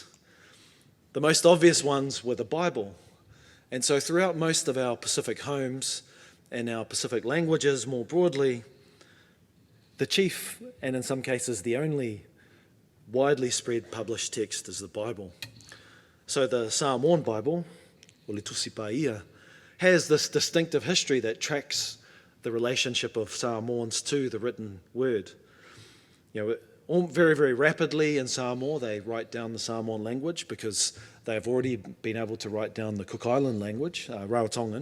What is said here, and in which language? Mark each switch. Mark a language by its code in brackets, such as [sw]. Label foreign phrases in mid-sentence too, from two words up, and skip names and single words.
[en] The most obvious ones were the Bible. And so throughout most of our Pacific homes and our Pacific languages more broadly, the chief, and in some cases the only, widely spread published text is the Bible. So the Samoan Bible, [sm] o le tusi paia, [en] has this distinctive history that tracks the relationship of Samoans to the written word. Very, very rapidly in Samoa, they write down the Samoan language because they have already been able to write down the Cook Island language, Rarotongan.